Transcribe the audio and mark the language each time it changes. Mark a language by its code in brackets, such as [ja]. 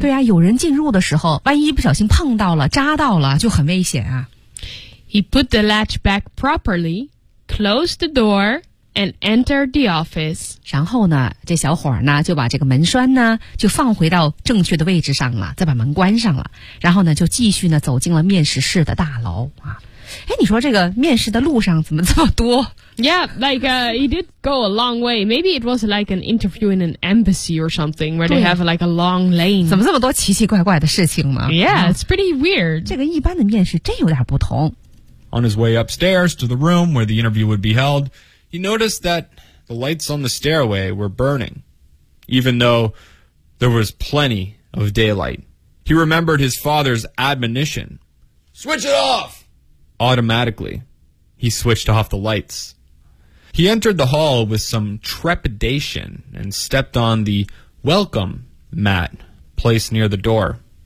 [zh] 对啊，有人进入的时候，万一不小心碰到了、扎到了，就很危险啊。 [en] He put the latch back properly, closed the door. And entered the office. [zh] 然后呢，这小伙儿呢就把这个门栓呢就放回到正确的位置上了，再把门关上了。然后呢，就继续呢走进了面试室的大楼啊。哎，你说这个面试的路上怎么这么多？ [en] Yeah, like, he did go a long way. Maybe it was like an interview in an embassy or something where they have like a long lane. [zh] 怎么这么多奇奇怪怪的事情吗？ [en] Yeah, it's pretty weird. [zh] 这个一般的面试真有点不同。 [en] On his way upstairs to the room where the interview would be held, he noticed that the lights on the stairway were burning, even though there was plenty of daylight. He remembered his father's admonition. Switch it off! Automatically, he switched off the lights. He entered the hall with some trepidation and stepped on the welcome mat placed near the door.